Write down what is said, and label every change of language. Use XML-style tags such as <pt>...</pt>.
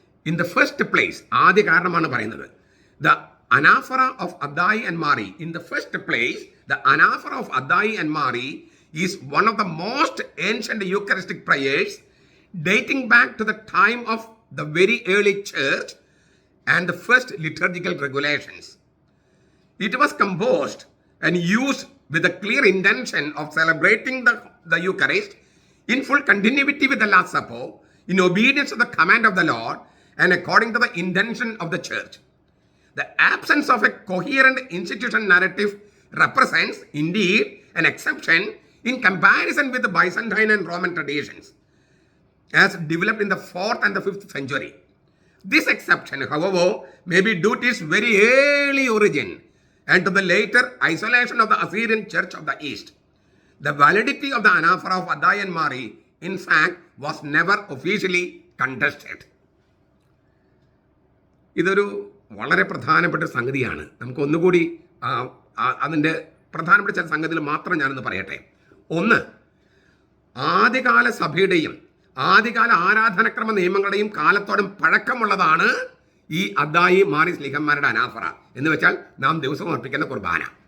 <en>in the first place,</en> <ml>ആദ്യ കാരണമാണ് പറയുന്നത്,</ml> <en>The anaphora of Addai and Mari. In the first place, the anaphora of Addai and Mari is one of the most ancient Eucharistic prayers dating back to the time of the very early church and the first liturgical regulations. It was composed and used with the clear intention of celebrating the Eucharist in full continuity with the Last Supper, in obedience to the command of the Lord and according to the intention of the church. The absence of a coherent institutional narrative represents indeed an exception in comparison with the Byzantine and Roman traditions as developed in the 4th and the 5th century. This exception, however, may be due to its very early origin and to the later isolation of the Assyrian Church of the East. The validity of the anaphora of Addai and Mari, in fact, was never officially contested.</en> <ml>ഇതൊരു വളരെ പ്രധാനപ്പെട്ട സംഗതിയാണ്. നമുക്ക് ഒന്നുകൂടി അതിൻ്റെ പ്രധാനപ്പെട്ട ചില സംഗതികൾ മാത്രം ഞാനൊന്ന് പറയട്ടെ. ഒന്ന്, ആദ്യകാല സഭയുടെയും ആദ്യകാല ആരാധനക്രമ നിയമങ്ങളുടെയും കാലത്തോടും പഴക്കമുള്ളതാണ് ഈ അദ്ദായി മാറി സ്ലീഹന്മാരുടെ അനാഫറ എന്ന് വെച്ചാൽ നാം ദിവസവും അർപ്പിക്കുന്ന കുർബാന.</ml>